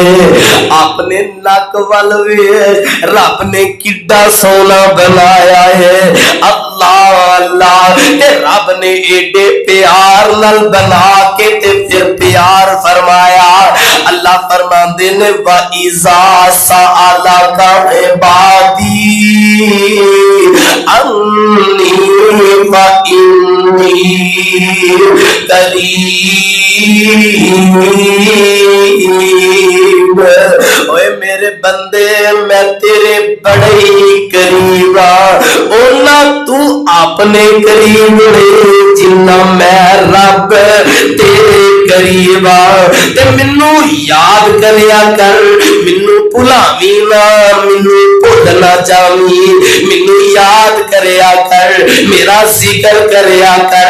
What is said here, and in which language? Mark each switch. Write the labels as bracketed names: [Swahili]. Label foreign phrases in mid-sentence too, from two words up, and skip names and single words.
[Punjabi] اپنے نک وَل ویکھ، رب نے کڈا سوہنا بنایا اے. اللہ اللہ، تے رب نے ایڈے پیار نال بنا کے تے فیر پیار فرمایا. اللہ فرماندے نیں [Arabic] وإذا سألك عبادي عني فإني قريب. [Punjabi] اوئے میرے بندے میں تیرے بڑے ای قریب آں توں اپنے قریب رہ، جنا میں رب تیرے قریب تے مینوں یاد کریا کر، مینوں بھلاویں نا، مینوں بھل نہ جاویں، مینوں یاد کریا کر، میرا ذکر کریا کر.